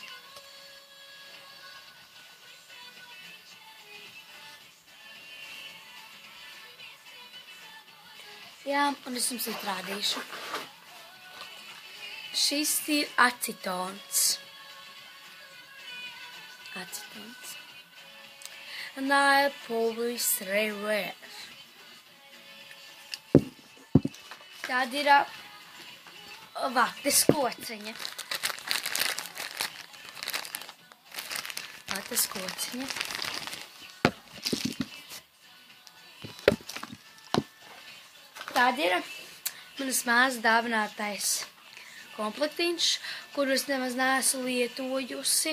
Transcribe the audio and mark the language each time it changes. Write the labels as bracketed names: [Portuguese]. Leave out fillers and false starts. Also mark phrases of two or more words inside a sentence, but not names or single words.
[Latvian] Jā, un es jums rādīšu. Šis ir acetons. Acetons. [English] Nail polish repair. [Latvian] Tāda ir vates kociņa. Vates kociņa. Tāda ir manas māsas dāvinātais komplektiņš, kuru es nemaz neesmu lietojusi.